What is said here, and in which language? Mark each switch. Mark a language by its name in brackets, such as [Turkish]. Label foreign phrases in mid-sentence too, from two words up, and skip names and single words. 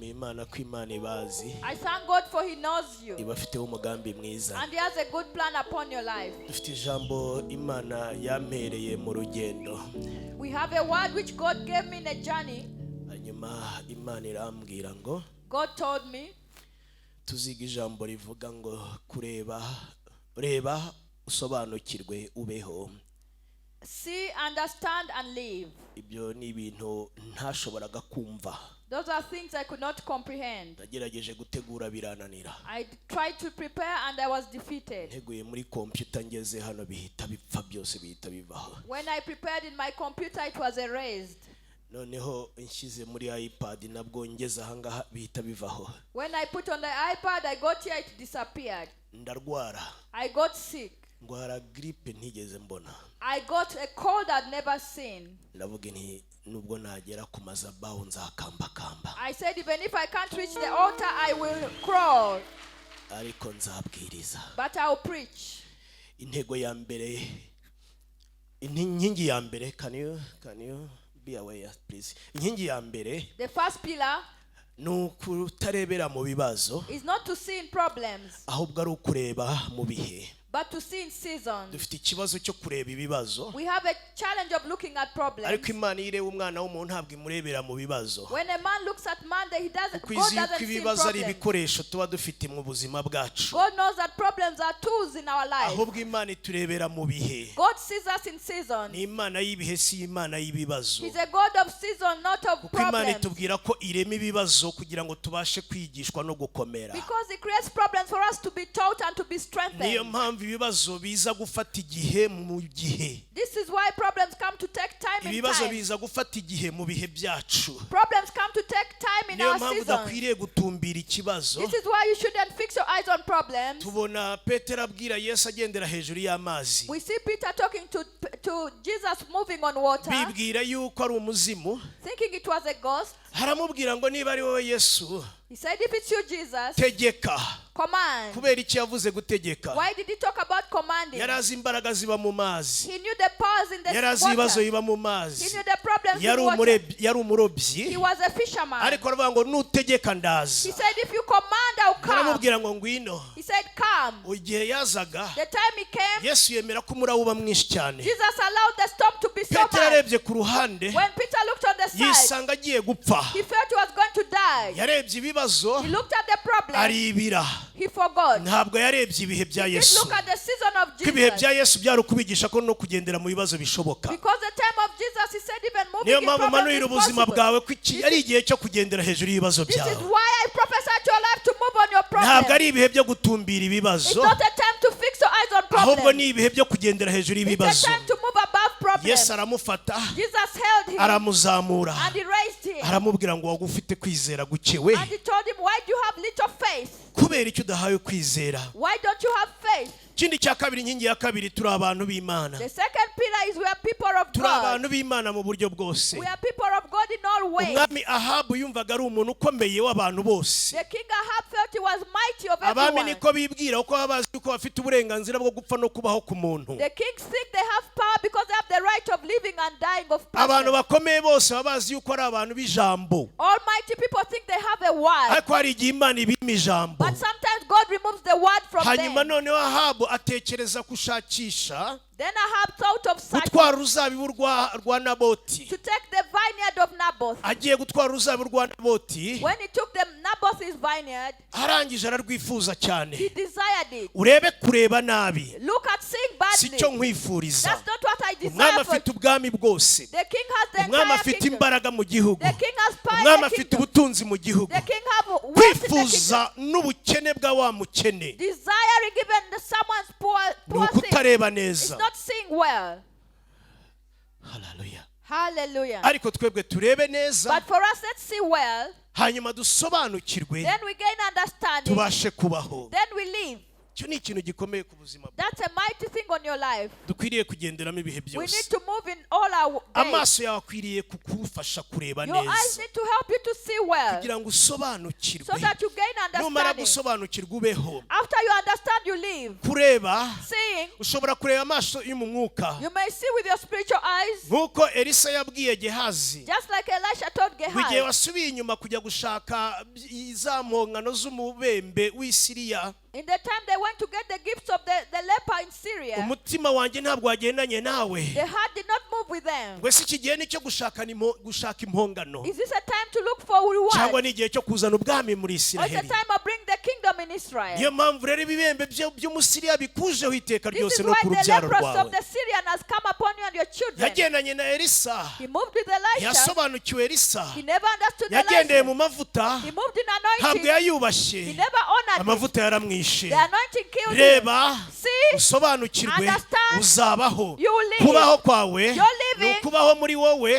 [English] I thank God for He knows you. And He has a good plan upon your life. We have a word which God gave me in a journey. God told me, [Kinyarwanda] Reba usobanukirwe ubeho. [English] See, understand and live. [Kinyarwanda] Ibyo ni ibintu ntashoboraga kumva. [English] Those are things I could not comprehend. [Kinyarwanda] Nagerageje gutegura birananira. [English] I tried to prepare and I was defeated. [Kinyarwanda] Nteguye muri computer ngeze hano bihita bipfa byose bihita bivaho. [English] When I prepared in my computer it was erased. [Kinyarwanda] Noneho nshyize muri iPad nabwo ngeze ahangaha bihita bivaho. [English] When I put on the iPad I got here it disappeared. [Kinyarwanda] Ndarwara. [English] I got sick. [Kinyarwanda] Ngwara grippe ntigeze mbona. [English] I got a cold I'd never seen. [Kinyarwanda] Ndavuga nti nubwo nagera ku mazabaho nzakambakamba. [English] I said even if I can't reach the altar I will crawl. [Kinyarwanda] Ariko nzabwiriza. [English] But I'll preach. [Kinyarwanda] Intego ya mbere inkingi ya mbere [English] can you be aware please. [Kinyarwanda] Inkingi ya mbere, [English] the first pillar [Kinyarwanda] nukutarebera mu bibazo [English] is not to see in problems, [Kinyarwanda] ahubwo ari ukureba mu bihe. [English] but to see in seasons. [Kinyarwanda] Dufite ikibazo cyo kureba ibibazo. [English] We have a challenge of looking at problems. [Kinyarwanda] Ariko Imana ireba umwana w'umuntu ntabwo imurebera mu bibazo. [English] When a man looks at man, he doesn't. God [Kinyarwanda] Kwizi [English] doesn't see [Kinyarwanda] ibibazo ari [English] problems. [Kinyarwanda] ibikoresho tuba dufite mu buzima bwacu. [English] God knows that problems are tools in our life. [Kinyarwanda] Ahubwo Imana iturebera mu bihe. [English] God sees us in seasons. [Kinyarwanda] Ni Imana y'ibihe, si Imana y'ibibazo. [English] He's a God of season, not of [Kinyarwanda] Kuko Imana [English] problems. [Kinyarwanda] itubwira ko irema ibibazo kugira ngo tubashe kwigishwa no gukomera. [English] Because He creates problems for us to be taught and to be strengthened. [Kinyarwanda] Niyo mpamvu ibibazo biza gufata igihe mu gihe. [English] This is why problems come to take time in [Kinyarwanda] Ibibazo [English] time. [Kinyarwanda] biza gufata igihe mu bihe byacu. [English] Problems come to take time in [Kinyarwanda] Niyo [English] our [Kinyarwanda] mpamvu [English] seasons. [Kinyarwanda] udakwiriye gutumbira ikibazo. [English] This is why you shouldn't fix your eyes on problems. [Kinyarwanda] Tubona Petero abwira Yesu agendera hejuru y'amazi. [English] We see Peter talking to Jesus moving on water, [Kinyarwanda] Bibwira yuko ari umuzimu. [English] thinking it was a ghost. [Kinyarwanda] Haramubwira ngo niba ari wowe Yesu, [English] He said, if it's you, Jesus, [Kinyarwanda] tegeka. [English] command. [Kinyarwanda] Kubera iki yavuze gutegeka? [English] Why did he talk about commanding? [Kinyarwanda] Yarazi imbaraga ziba mu mazi. [English] He knew the powers in the [Kinyarwanda] Yarazi ibibazo [English] water. [Kinyarwanda] biba mu [English] He [Kinyarwanda] mazi. [English] knew the problems in water. [Kinyarwanda] Yari umurobyi. [English] He was a fisherman. [Kinyarwanda] Ariko aravuga ngo nutegeka ndaza. [English] He said, if you command, I'll come. [Kinyarwanda] Haramubwira ngo ngwino. [English] He said, come. [Kinyarwanda] Igihe yazaga, [English] The time he came, [Kinyarwanda] Yesu yemera ko umuraba uba mwinshi cyane. [English] Jesus allowed the storm to be so [Kinyarwanda] Petero [English] much. [Kinyarwanda] arebye ku ruhande, [English] When Peter looked on the side, [Kinyarwanda] yisanga agiye gupfa. [English] he felt he was going to die. [Kinyarwanda] Yarebye ibibazo, [English] He looked at the problem. [Kinyarwanda] aribira. [English] He forgot. [Kinyarwanda] Ntabwo yarebye ibihe bya [English] He [Kinyarwanda] Yesu. [English] look at the season of [Kinyarwanda] Ko ibihe [English] Jesus. [Kinyarwanda] bya Yesu byari ukubigisha ko no kugendera mu bibazo bishoboka. [English] Because the time of Jesus, he said even moving [Kinyarwanda] Niyo [English] in [Kinyarwanda] mpamvu [English] problems [Kinyarwanda] manurira [English] is [Kinyarwanda] ubuzima [English] possible. [Kinyarwanda] bwawe ko iki ari igihe cyo kugendera hejuru y'ibibazo [English] This is [Kinyarwanda] byawe. [English] why I prophesy to your life to move on your [Kinyarwanda] Ntabwo [English] problems. [Kinyarwanda] ari ibihe byo gutumbira [English] It's [Kinyarwanda] ibibazo, [English] not a time to fix your eyes on [Kinyarwanda] ahubwo [English] problems. [Kinyarwanda] ni ibihe byo kugendera hejuru [English] It's a [Kinyarwanda] y'ibibazo. [English] time to move above problems. [Kinyarwanda] Yesu aramufata, [English] Jesus held him [Kinyarwanda] aramuzamura, [English] and he raised him. [Kinyarwanda] aramubwira ngo wagufite kwizera gukewe. [English] And he told him, why do you have little faith? [Kinyarwanda] Kubera icyo udahawe kwizera. [English] Why don't you have faith? [Kinyarwanda] Ikindi cya kabiri, inkingi ya kabiri, turi abantu b'Imana. [English] The second pillar is we are people of [Kinyarwanda] Turi [English] God. [Kinyarwanda] abantu b'Imana mu buryo bwose. [English] We are people of God in all ways. [Kinyarwanda] Umwami Ahabu yumvaga ari umuntu ukomeye w'abantu bose. [English] The king Ahab felt he was mighty of [Kinyarwanda] Abami [English] everyone. [Kinyarwanda] niko bibwira uko babazi ko bafite uburenganzira bwo gupfa no kubaho ku muntu. [English] The kings think they have power because they have the right of living and dying of [Kinyarwanda] Abantu [English] passion. [Kinyarwanda] bakomeye bose babazi yuko ari abantu b'ijambo. [English] Almighty people think they have a word. [Kinyarwanda] Ariko hari igihe Imana ibima ijambo. [English] But sometimes God removes the word from [Kinyarwanda] Hanyuma [English] them. [Kinyarwanda] noneho Ahabu atekereza gushakisha [English] Then Ahab thought of searching [Kinyarwanda] gutwara uruzabibu rwa Naboti. [English] to take the vineyard of Naboth. [Kinyarwanda] Agiye gutwara uruzabibu rwa Naboti, [English] When he took the Naboth's vineyard, [Kinyarwanda] arangije ararwifuza cyane. [English] he desired it. [Kinyarwanda] Urebe kureba nabi, [English] Look at seeing [Kinyarwanda] si [English] badly. [Kinyarwanda] cyo nkwifuriza. [English] That's not what I [Kinyarwanda] Umwami [English] desire for [Kinyarwanda] afite [English] you. [Kinyarwanda] ubwami bwose. [English] The king has the [Kinyarwanda] Umwami [English] entire [Kinyarwanda] afite [English] kingdom. [Kinyarwanda] imbaraga mu gihugu. [English] The king has power in [Kinyarwanda] Umwami [English] the [Kinyarwanda] afite [English] kingdom. [Kinyarwanda] ubutunzi mu gihugu. [English] The king has wealth in the kingdom. [Kinyarwanda] Kwifuza n'ubukene bwa wa mukene [English] Desiring even someone's [Kinyarwanda] ni [English] poor thing. [Kinyarwanda] ukutareba [English] It's [Kinyarwanda] neza. [English] not seeing well. [Kinyarwanda] Hallelujah. [English] Hallelujah. [Kinyarwanda] Ariko twebwe turebe neza, [English] But for us, let's see well. [Kinyarwanda] hanyuma dusobanukirwe, [English] Then we gain understanding. [Kinyarwanda] tubashe kubaho. [English] Then we live. [Kinyarwanda] cyo ni ikintu gikomeye ku buzima. [English] That's a mighty thing on your life. [Kinyarwanda] Dukwiriye kugenderamo ibihe byose. [English] We need to move in all our days. [Kinyarwanda] Amaso yawe akwiriye kukufasha kureba neza. [English] Your eyes need to help you to see well. [Kinyarwanda] Kugira ngo usobanukirwe. [English] So that you gain understanding. [Kinyarwanda] Numara gusobanukirwa ubeho. [English] After you understand, you live. [Kinyarwanda] Kureba. [English] Seeing. [Kinyarwanda] Ushobora kureba amaso yo mu mwuka. [English] You may see with your spiritual eyes. [Kinyarwanda] Nkuko Elisa yabwiye Gehazi. [English] Just like Elisha told Gehazi. [Kinyarwanda] Igihe wasubiye inyuma kujya gushaka izampongano z'umubembe w'Isiriya. [English] In the time they went to get the gifts of the leper in Syria, [Kinyarwanda] umutima wanjye ntabwo wagendanye nawe. [English] The heart did not move with them. [Kinyarwanda] Wese iki gihe nicyo gushaka impongano. [English] Is this a time to look for reward? [Kinyarwanda] Cyangwa ni igihe cyo kuzana ubwami muri [English] Or is [Kinyarwanda] Isiraheli? [English] it a time of bring the kingdom in Israel? [Kinyarwanda] Niyo mpamvu rero ibibembe by'Umusiriya bikujeho iteka [English] This [Kinyarwanda] ryose [English] is [Kinyarwanda] no [English] why [Kinyarwanda] ku [English] the [Kinyarwanda] rubyaro [English] leprosy [Kinyarwanda] rwawe. [English] of the Syrian has come upon you and your children. [Kinyarwanda] Yagendanye na Elisa. [English] He moved with Elisha. [Kinyarwanda] Yasobanukiwe Elisa. [English] He never understood [Kinyarwanda] Yagendeye [English] Elisha. [Kinyarwanda] mu mavuta. [English] He moved in [Kinyarwanda] Ntabwo [English] anointing. [Kinyarwanda] yayubashye. [English] He never honored it. [Kinyarwanda] Amavuta yaramwishe. [English] The anointing killed him. [Kinyarwanda] Reba, [English] See, [Kinyarwanda] usobanukirwe, [English] understand, [Kinyarwanda] uzabaho. [English] you will live. [Kinyarwanda] Kubaho kwawe [English] You're living. [Kinyarwanda] ni ukubaho muri wowe.